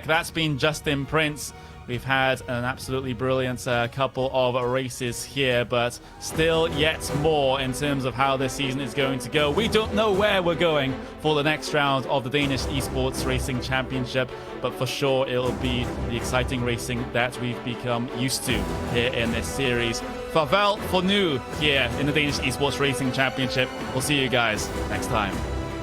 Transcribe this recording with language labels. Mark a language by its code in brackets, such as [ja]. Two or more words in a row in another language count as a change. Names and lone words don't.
[en] That's been Justin Prince. We've had an absolutely brilliant couple of races here, but still yet more in terms of how this season is going to go. We don't know where we're going for the next round of the Danish Esports Racing Championship, but for sure it'll be the exciting racing that we've become used to here in this series. [da] Farvel for nu [en] here in the Danish Esports Racing Championship. We'll see you guys next time.